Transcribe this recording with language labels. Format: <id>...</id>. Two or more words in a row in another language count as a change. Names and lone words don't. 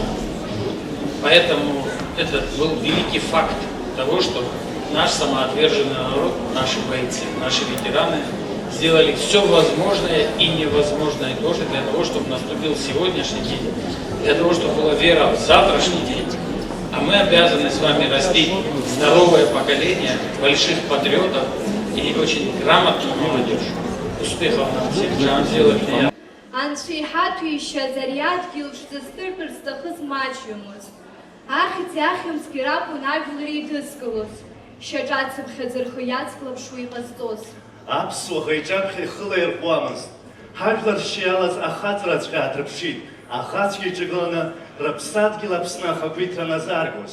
<ru>Поэтому это был великий факт того, что наш самоотверженный народ, наши бойцы, наши ветераны сделали все возможное и невозможное тоже для того, чтобы наступил сегодняшний день, для того, чтобы была вера в завтрашний день. А мы обязаны с вами растить здоровое поколение, больших патриотов и очень грамотную молодежь. Успехов нам всем! Жан сделать меня.</ru> <ab>Анцәа иҳаҭәеишьаз ари адгьыл шәзастыртәыр зҭахыз маҷҩымызт. Ахьӡи ахьымӡӷи ракәын ажәлар еидызкылоз, шьаҿацыԥхьаӡа рхы иацклаԥшуа иҟазҵоз. Аԥсуаха иҿаԥхьа ихыла ирҟәуамызт. Ҳажәлар ршьа иалаз ахаҵраҵәҟьа аадрыԥшит, ахацәгьа иҿагыланы рыԥсадгьыл Аԥсны ахақәиҭра назааргоз.</ab>